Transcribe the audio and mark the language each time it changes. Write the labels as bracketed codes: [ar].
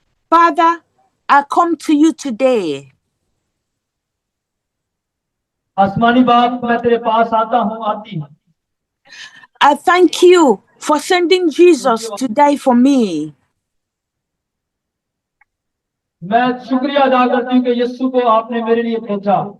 [en] Father, I come to you today. [hi] आसमानी बाप, मैं तेरे पास आता हूँ, आती हूँ। [en] I thank you for sending Jesus to die for me. [hi] मैं शुक्रिया अदा करती हूँ कि यीशु को आपने मेरे लिए भेजा।